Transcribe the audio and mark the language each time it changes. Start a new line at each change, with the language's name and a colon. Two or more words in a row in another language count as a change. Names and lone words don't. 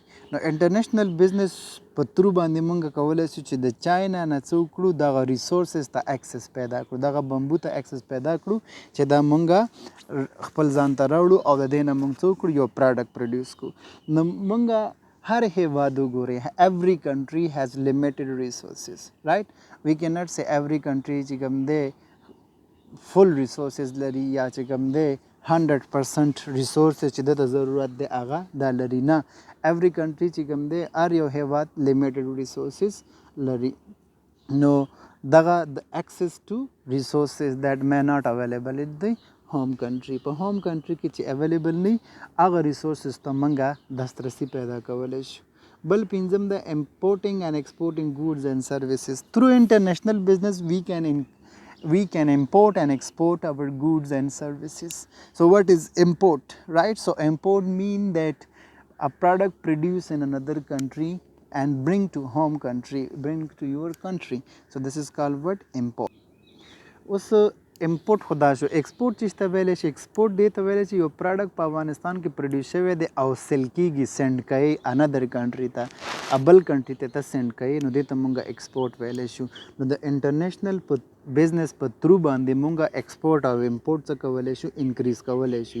Pashto: نو
English: international business
Pashto: په ترو باندې موږ کولی شو چې د چاینا نه څه وکړو دغه ریسورسز ته اکسس پیدا کړو، دغه بمبو ته اکسس پیدا کړو چې دا موږ خپل ځان ته راوړو او د دې نه موږ څه وکړو یو پروډکټ پروډیوس کړو. نو موږ هر هیواد وګورئ
English: every country has limited resources, right? We cannot say every country
Pashto: چې کوم دی
English: full resources
Pashto: لري یا چې کوم دی 100% ریسورسز چې دته ضرورت دی هغه دا لري نه.
English: every country
Pashto: چې کوم دی هر یو هیواد
English: limited resources
Pashto: لري. نو دغه د
English: access to resources that may not available in the home country.
Pashto: په
English: home country
Pashto: کې چې اویلیبل نه هغه ریسورسز ته موږ دسترسي پیدا کولی شو. بل پنځم د
English: importing and exporting goods and services. Through international business we can import and export our goods and services. So what is import, right? So import mean that a product produced in another country and bring to home country, bring to your country. So this is called what? Import.
Pashto: اوس امپورټ خو دا شو. ایکسپورټ چې ته ویلی شي ایکسپورټ دې ته ویلی شي یو پروډکټ په افغانستان کې پروډیوس شوی دی او سیل کیږي، سینډ کوي
English: another country
Pashto: ته، بل کنټري ته ته سینډ کوي، نو دې ته مونږ ایکسپورټ ویلی شو. نو د
English: international business
Pashto: په ترو باندې مونږ ایکسپورټ او امپورټ څه کولی شو انکریز کولی شو.